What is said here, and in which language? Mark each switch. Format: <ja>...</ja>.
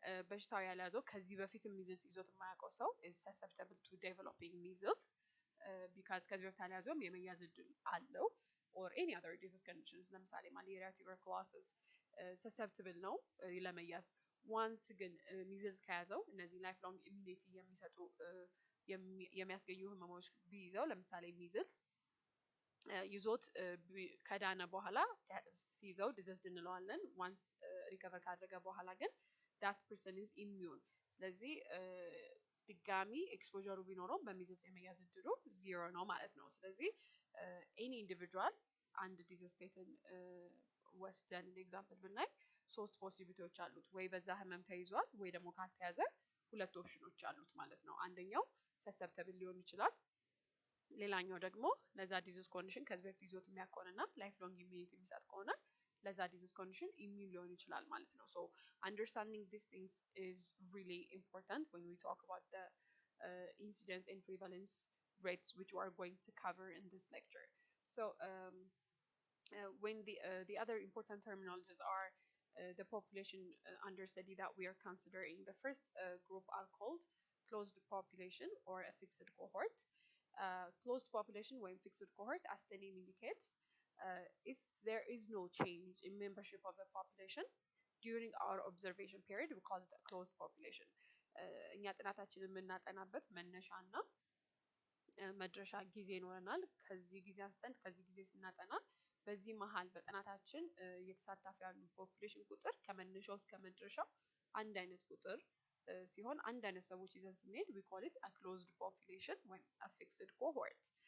<am>በሽታው ያልያዘው ከዚህ በፊት ሚዝልስ ይዞት የማያውቀው ሰው</am> <en>is susceptible to developing measles because</en> <am>ከዚህ በፊት አልያዘውም የመያዝ እድል አለው.</am> <en>or any other disease conditions ለምሳሌ malaria, tuberculosis susceptible</en> <am>ነው ለመያዝ. once ግን ሚዝልስ ከያዘው እነዚህ lifelong immunity የሚሰጡ የሚያስገኙ ህመሞች ቢይዘው ለምሳሌ ሚዝልስ ይዞት ከዳነ በኋላ ሲይዘው ዲዚዝድ እንለዋለን.</am> <en>once recover</en> <am>ካደረገ በኋላ ግን</am> <en>that person is immune.</en> <am>ስለዚህ ድጋሚ ኤክስፖዠሩ ቢኖረው በሚዝልስ የመያዝ እድሉ 0 ነው ማለት ነው. ስለዚህ any individual አንድ ዲዚዝ ስቴትን ወስደን ኤግዛምፕል ብናይ ሶስት ፖሲቢሊቲዎች አሉት. ወይ በዛ ህመም ተይዟል ወይ ደግሞ ካልተያዘ ሁለት ኦፕሽኖች አሉት ማለት ነው. አንደኛው ሰሰፕተብል ሊሆን ይችላል, ሌላኛው ደግሞ ለዛ ዲዚዝ ኮንዲሽን ከዚህ በፊት ይዞት የሚያቆንና ላይፍ ሎንግ ኢሚዩኒቲ የሚሰጥ ከሆነ ለዛ ዲዚዝ ኮንዲሽን ኢሚዩን ሊሆን ይችላል ማለት ነው.</am> <en>So understanding these things is really important when we talk about the incidence and prevalence rates which we are going to cover in this lecture. So when the other important terminologies are the population under study that we are considering. The first group are called closed population or a fixed cohort. Closed population when fixed cohort, as the name indicates, if there is no change in membership of the population during our observation period, we call it a closed population.</en> <am>እኛ ጥናታችንን የምናጠናበት መነሻና መድረሻ ጊዜ ይኖረናል. ከዚህ ጊዜ አንስተን ከዚህ ጊዜ ስናጠና በዚህ መሃል በጥናታችን የተሳተፉ ያሉ ፖፑሌሽን ቁጥር ከመነሻው እስከ መድረሻው አንድ አይነት ቁጥር ሲሆን አንድ አይነት ሰዎች ይዘን ስንሄድ</am> <en>we call it a closed population when a fixed cohort.</en>